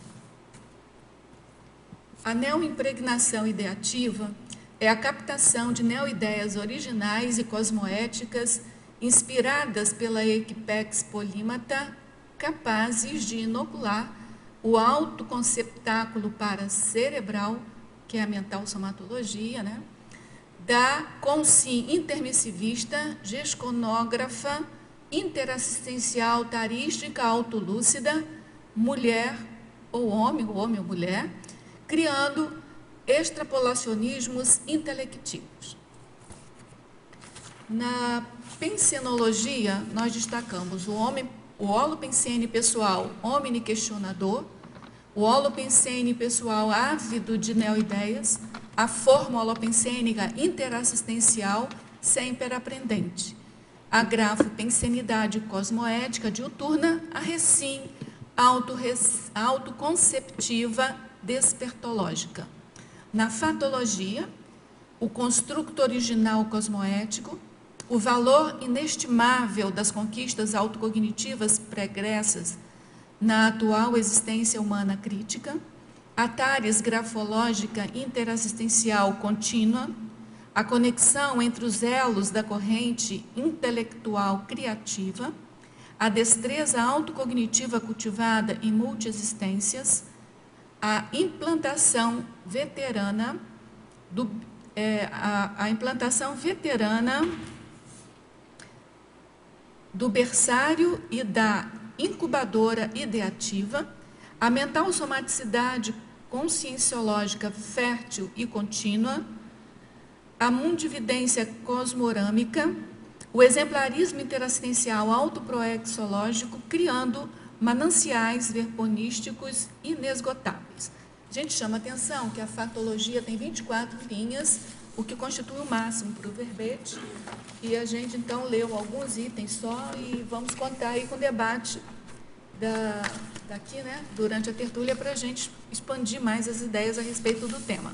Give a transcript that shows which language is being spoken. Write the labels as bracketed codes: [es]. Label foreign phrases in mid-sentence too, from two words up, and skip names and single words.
[pt] A neoimpregnação ideativa é a captação de neoideias originais e cosmoéticas inspiradas pela equipex polímata, capazes de inocular o autoconceptáculo paracerebral, que é a mental somatologia, né? Da consci intermissivista, gesconógrafa, interassistencial, tarística, autolúcida, mulher ou homem ou mulher, criando extrapolacionismos intelectivos. Na pensenologia, nós destacamos o holopensene pessoal omniquestionador, o holopensene pessoal ávido de neoideias, a forma holopensênica interassistencial sempre aprendente, a grafopensenidade cosmoética diuturna, a recim autoconceptiva despertológica. Na fatologia, o construto original cosmoético, o valor inestimável das conquistas autocognitivas pregressas na atual existência humana crítica, a tares grafológica interassistencial contínua, a conexão entre os elos da corrente intelectual criativa, a destreza autocognitiva cultivada em multiexistências, a implantação veterana do berçário e da incubadora ideativa, a mental somaticidade conscienciológica fértil e contínua, a mundividência cosmorâmica, o exemplarismo interassistencial autoproexológico, criando mananciais verponísticos inesgotáveis. A gente chama atenção que a fatologia tem 24 linhas, o que constitui o máximo para o verbete, e a gente então leu alguns itens só e vamos contar aí com o debate daqui, né, durante a tertúlia, para a gente expandir mais as ideias a respeito do tema.